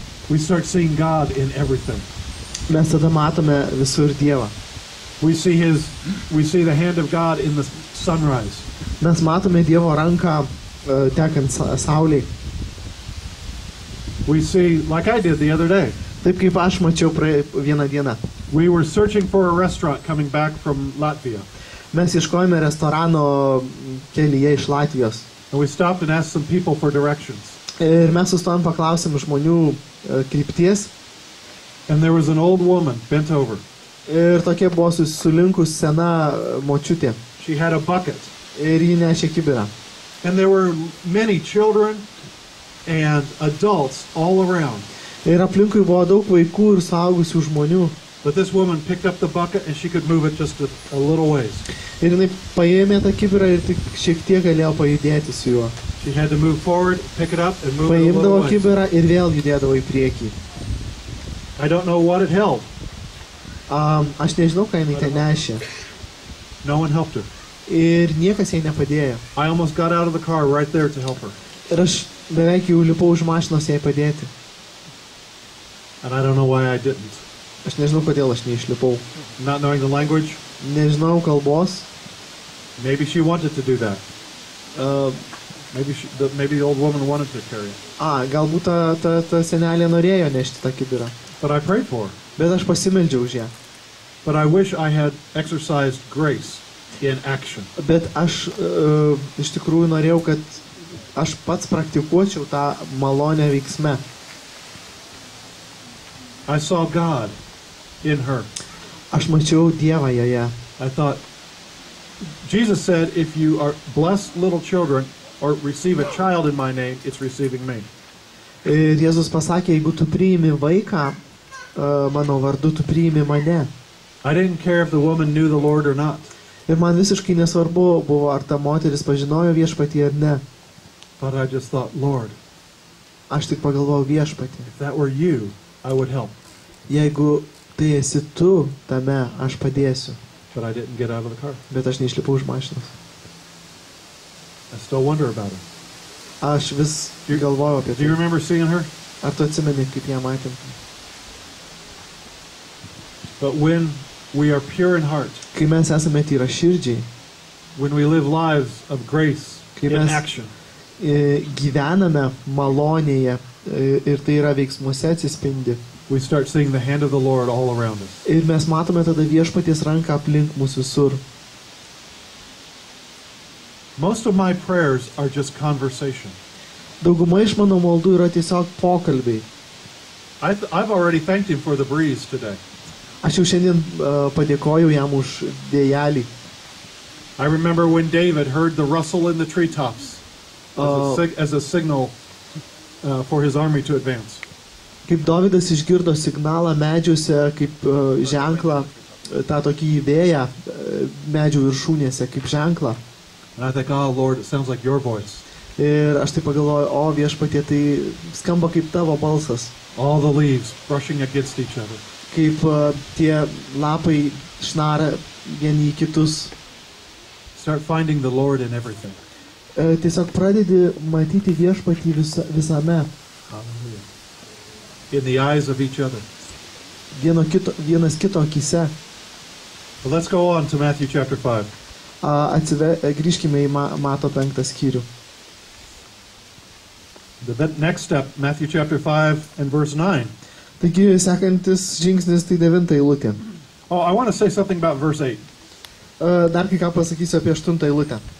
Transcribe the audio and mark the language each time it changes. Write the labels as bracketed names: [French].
[English] We start seeing God in everything. [Lithuanian] mes tada matome visur Dievą. [English] We see the hand of God in the sunrise. [Lithuanian] Mes matome Dievo ranką tekant saulei. [English] We see, like I did the other day, [Lithuanian] Taip kaip aš mačiau vieną dieną. [English] we were searching for a restaurant coming back from Latvia. [Lithuanian] Mes ieškojame restorano kelyje iš Latvijos. [English] And we stopped and asked some people for directions. [Lithuanian] Ir mes sustojom paklausėm žmonių krypties. [English] And there was an old woman bent over. [Lithuanian] Ir tokia buvo sulinkus sena močiutė. [English] She had a bucket. [Lithuanian] Ir ji nešė kibirą. [English] And there were many children and adults all around. [Lithuanian] Ir aplinkui buvo daug vaikų ir suaugusių žmonių. [English] But this woman picked up the bucket and she could move it just a little ways. [Lithuanian] Ir jinai paėmė tą kibirą ir tik šiek tiek galėjo pajudėti su juo. [English] She had to move forward, pick it up, and move it a little [Lithuanian] Paimdavo [English] ways. [Lithuanian] kibirą ir vėl judėdavo į priekį. [English] I don't know what it held. [Lithuanian] Aš nežinau, ką jinai ten nešė. [English] No one helped her. [Lithuanian] Ir niekas jai nepadėjo. [English] I almost got out of the car right there to help her. [Lithuanian] Ir aš beveik jau lipau už mašinos jai padėti. [English] And I don't know why I didn't. [Lithuanian] Aš nežinau, kodėl aš neišlipau. [English] Not knowing the language, [Lithuanian] Nežinau kalbos. [English] maybe she wanted to do that. Uh, Maybe the old woman wanted to carry it. [Lithuanian] Galbūt ta senelė norėjo nešti tą kibirą. [English] But I prayed for her. [Lithuanian] Bet aš pasimeldžiau už ją. [English] But I wish I had exercised grace in action. [Lithuanian] Bet aš iš tikrųjų norėjau, kad aš pats praktikuočiau tą malonę veiksme. [English] I saw God in her. [Lithuanian] Aš mačiau Dievą joje. [English] I thought, Jesus said, if you are blessed little children or receive a child in my name, it's receiving me. [Lithuanian] Ir Jėzus pasakė, jeigu tu priimi vaiką, mano vardu tu priimi mane. [English] I didn't care if the woman knew the Lord or not. [Lithuanian] Ir man visiškai nesvarbu buvo, ar ta moteris pažinojo viešpatį ar ne. [English] But I just thought, Lord, [Lithuanian] Aš tik pagalvojau viešpatį. [English] if that were you, I would help. [Lithuanian] Jeigu tai esi tu, tame aš padėsiu. [English] But I didn't get out of the car. [Lithuanian] Bet aš neišlipau už mašinos. [English] I still wonder about her. [Lithuanian] Aš vis galvojau apie [English] Do you [Lithuanian] tai. [English] remember seeing her? [Lithuanian] Ar tu atsimeni, kaip ją matėm? [English] But when we are pure in heart, [Lithuanian] Kai mes esame tyra širdžiai, [English] when we live lives of grace in Yes. action, [Lithuanian] gyvename malonėje ir tai yra veiksmuose atsispindi. [English] we start seeing the hand of the Lord all around us. [Lithuanian] Ir mes matome tada viešpaties ranką aplink mūsų visur. [English] Most of my prayers are just conversation. [Lithuanian] Dauguma iš mano maldų yra tiesiog pokalbiai. [English] I've already thanked him for the breeze today. [Lithuanian] Aš jau šiandien padėkojau jam už vėjelį. [English] I remember when David heard the rustle in the treetops as a signal for his army to advance. [Lithuanian] Kaip Dovydas išgirdo signalą medžiuose, kaip ženklą, tą tokį vėją medžių viršūnėse, kaip ženklą. [English] And I think, oh Lord, it sounds like your voice. [Lithuanian] Ir aš tai pagalvoju, o viešpatie, tai skamba kaip tavo balsas. [English] All the leaves brushing against each other. [Lithuanian] Kaip tie lapai šnara vieni į kitus. [English] Start finding the Lord in everything. [Lithuanian] Tiesiog pradedi matyti viešpatį visame. [English] Hallelujah. In the eyes of each other. [Lithuanian] Vienas kito akyse. [English] But let's go on to Matthew chapter 5. [Lithuanian] Grįžkime į Mato 5 skyrių. [English] The next step, Matthew chapter 5 and verse 9. [Lithuanian] Taigi, sekantis žingsnis tai 9 eilutė. [English] Oh, I want to say something about verse 8. [Lithuanian] Dar kai ką pasakysiu apie 8 eilutę.